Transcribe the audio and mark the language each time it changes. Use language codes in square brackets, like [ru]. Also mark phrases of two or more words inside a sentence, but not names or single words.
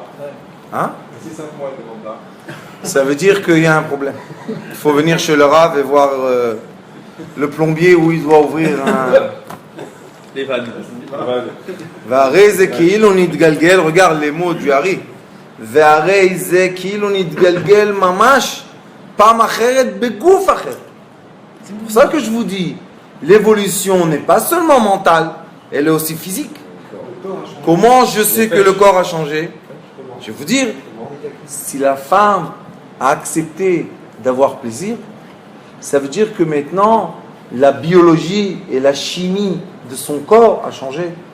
[fr] Ouais. Hein? Si 5 mois, elle ne demande pas. Ça veut dire qu'il y a un problème. Il faut venir chez le Rav et voir le plombier où il doit ouvrir un... Les vannes. [he] והרי זה כאילו נתגלגל, [fr] regarde les mots du Hari. [he] והרי זה כאילו נתגלגל ממש, פעם אחרת בגוף אחר. [fr] C'est pour ça que je vous dis, l'évolution n'est pas seulement mentale, elle est aussi physique. Comment je sais que le corps a changé? Je vais vous dire, si la femme a accepté d'avoir plaisir, ça veut dire que maintenant, la biologie et la chimie de son corps a changé.